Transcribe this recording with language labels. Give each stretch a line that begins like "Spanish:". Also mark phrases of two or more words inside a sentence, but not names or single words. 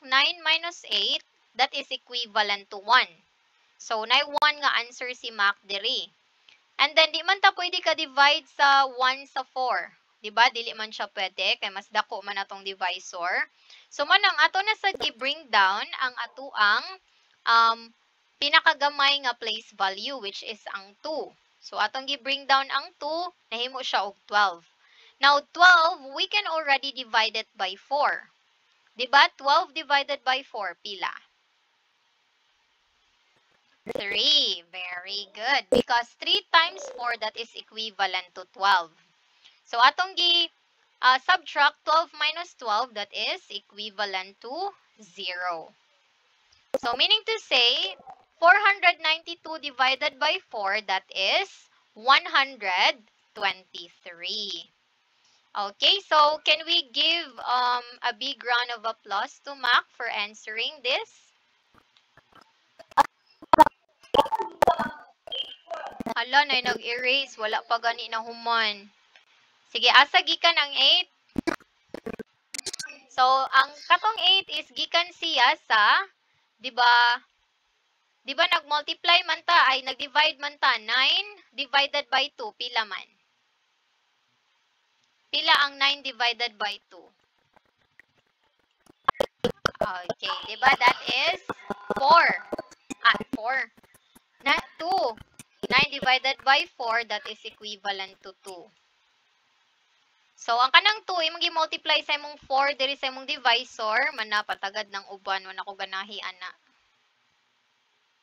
English: 9 minus 8, that is equivalent to 1. So,
Cebuano: na 1 nga answer si Mac diri. And then, di man ta pwede ka divide sa 1 sa 4. Diba? Dili man siya pwede, kay mas dako man atong divisor. So, manang ato na sa gi-bring down ang ato ang pinakagamay nga
English: place value, which is
Cebuano: ang 2. So, atong gi-bring down ang 2, nahimo siya og 12.
English: Now, 12, we can already divide it by 4.
Cebuano: Diba?
English: 12 divided by 4,
Cebuano: pila? 3.
English: Very good. Because 3 times 4, that is equivalent to 12.
Cebuano: So, atong subtract
English: 12 minus 12, that is equivalent to 0. So, meaning to say, 492 divided by 4, that is 123. Okay, so can we give a big round of applause to Mac for answering this?
Cebuano: Hala, na nag-erase. Wala pa gani na human. Sige, asa gikan ang 8? So, ang katong 8 is gikan siya sa, di ba nag-multiply man ta, ay nag-divide man ta,
English: 9 divided by 2,
Cebuano: pila man? Pila ang
English: 9 divided by 2? Okay,
Cebuano: di ba
English: that is 4. 4. 2. 9 divided by 4, that is equivalent to 2. So,
Cebuano: ang kanang 2, imong i-multiply sa imong 4, diri sa imong divisor, manapatagad ng uban, man ako ganahi, ana.